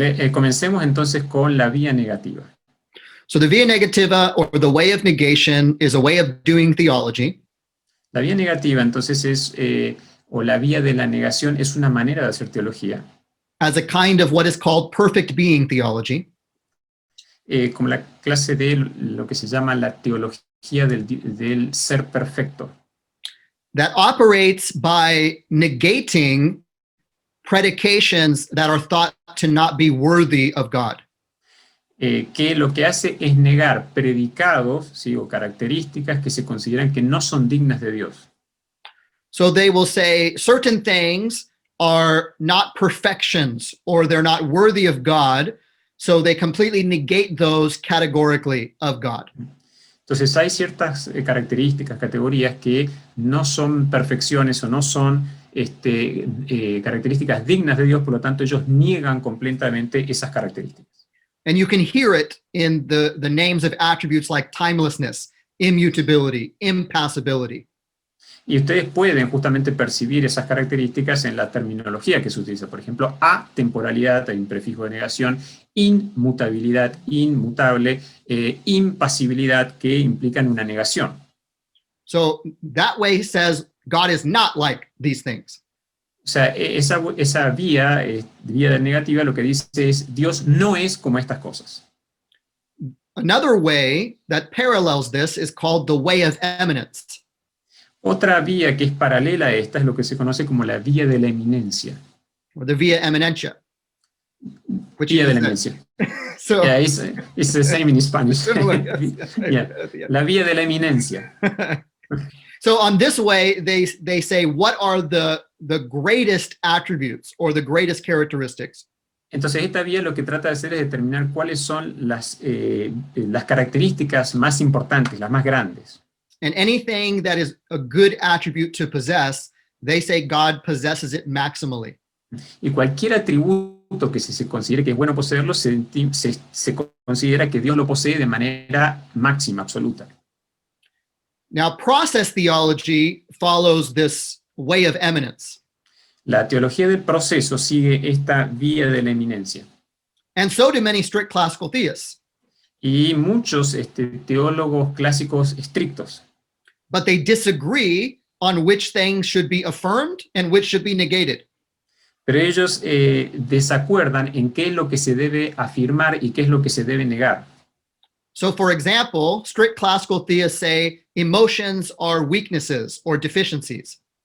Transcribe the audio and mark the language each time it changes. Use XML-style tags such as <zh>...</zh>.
<es>Comencemos entonces con la vía negativa.</es> <en>So the via negativa, or the way of negation, is a way of doing theology.</en> <es>La vía negativa entonces es, o la vía de la negación es una manera de hacer teología.</es> <en>As a kind of what is called perfect being theology.</en> <es>Como la clase de lo que se llama la teología del ser perfecto.</es> <en>That operates by negating predications that are thought to not be worthy of God.</en> <es>Que lo que hace es negar predicados, ¿sí?, o características que se consideran que no son dignas de Dios.</es> <en>So they will say certain things are not perfections or they're not worthy of God, so they completely negate those categorically of God.</en> <es>Entonces hay ciertas características, categorías que no son perfecciones o no son características dignas de Dios, por lo tanto ellos niegan completamente esas características.</es> <en>And you can hear it in the names of attributes like timelessness, immutability, impassibility.</en> <es>Y ustedes pueden justamente percibir esas características en la terminología que se utiliza. Por ejemplo, atemporalidad, hay un prefijo de negación, inmutabilidad, inmutable, impasibilidad, que implican una negación.</es> <en>So that way says God is not like these things.</en> <es>O sea, esa vía negativa lo que dice es Dios no es como estas cosas.</es> <en>Another way that parallels this is called the way of eminence.</en> <es>Otra vía que es paralela a esta es lo que se conoce como la vía de la eminencia.</es> <en>Or the via eminentia.</en> <es>Vía de la eminencia.</es> <en>So, yeah, it's the same in Spanish.</en> <es>Yeah. La vía de la eminencia.</es> <en>So on this way, they say, what are the greatest attributes or the greatest characteristics?</en> <es>Entonces esta vía lo que trata de hacer es determinar cuáles son las características más importantes, las más grandes.</es> <en>And anything that is a good attribute to possess, they say God possesses it maximally.</en> <es>Y cualquier atributo que se considere que es bueno poseerlo, se considera que Dios lo posee de manera máxima, absoluta.</es> <en>Now, process theology follows this way of eminence.</en> <es>La teología del proceso sigue esta vía de la eminencia.</es> <en>And so do many strict classical theists.</en> <es>Y muchos teólogos clásicos estrictos.</es> <en>But they disagree on which things should be affirmed and which should be negated.</en> <es>Pero ellos desacuerdan en qué es lo que se debe afirmar y qué es lo que se debe negar.</es> <en>So, for example, strict classical theists say emotions are weaknesses or deficiencies.</en>